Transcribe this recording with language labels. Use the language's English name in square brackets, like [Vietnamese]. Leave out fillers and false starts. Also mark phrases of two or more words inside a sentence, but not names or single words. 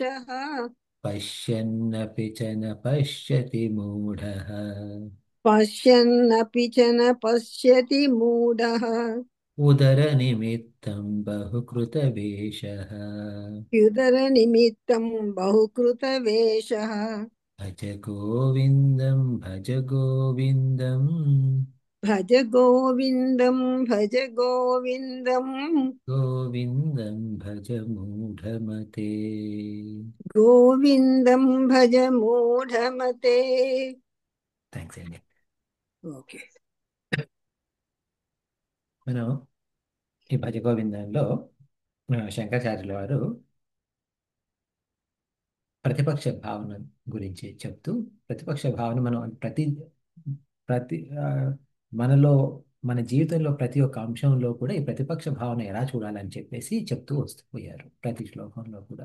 [Sanskrit] పశ్యన్నపి చ న పశ్యతి మూఢః పశ్యన్నపి చ న పశ్యతి మూఢః ఉదరనిమిత్తం బహుకృతవేషः యుదర నిమిత్తం బహుకృత వేష భజ గోవిందం భజ గోవిందం భజ గోవిందం భజ గోవిందం గోవిందం భజ మూఢమతే. గోవిందం భజ మూఢమతే. [Telugu] థ్యాంక్స్ అండి. ఓకే. మనం ఈ భజ గోవిందంలో శంకరాచార్యుల వారు ప్రతిపక్ష భావన గురించి చెప్తూ, ప్రతిపక్ష భావన మనం ప్రతి మనలో మన జీవితంలో ప్రతి ఒక్క అంశంలో కూడా ఈ ప్రతిపక్ష భావన ఎలా చూడాలని చెప్పేసి చెప్తూ వస్తూ పోయారు ప్రతి శ్లోకంలో కూడా.